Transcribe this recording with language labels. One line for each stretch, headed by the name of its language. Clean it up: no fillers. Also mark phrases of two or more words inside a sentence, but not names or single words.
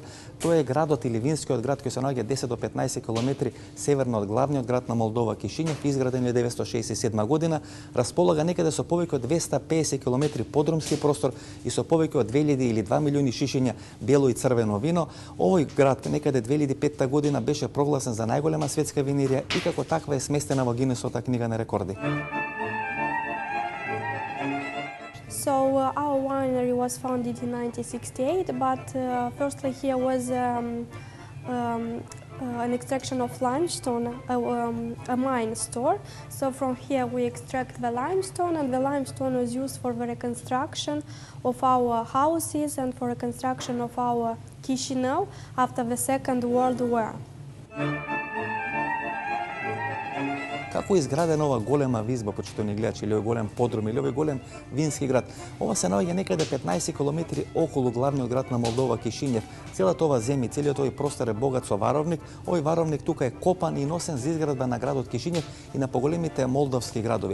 Macedonian: Тоа е градот или винскиот град кој се наоѓа 10 до 15 км северно од главниот град на Молдова Кишињев, изграден во 1967 година, располага некаде со повеќе од 250 км подрумски простор и со повеќе од 2000 или 2 милиони шишиња бело и црвено вино. Овој град некаде 2005 година беше прогласен за најголема светска винерија и како таква е сместена во Гинесовата книга на рекорди.
English: So our winery was founded in 1968, but firstly here was an extraction of limestone, a mine store. So from here we extract the limestone, and the limestone was used for the reconstruction of our houses and for reconstruction of our Chisinau after the Second World War.
Macedonian: Како е изградена ова голема визба, почитувани гледачи, или овој голем подрум, или овој голем вински град? Ова се наоѓа некаде 15 км околу главниот град на Молдова Кишињев. Целата ова земја, целиот овој простор е богат со варовник. Овој варовник тука е копан и носен за изградба на градот Кишињев и на поголемите молдовски градови.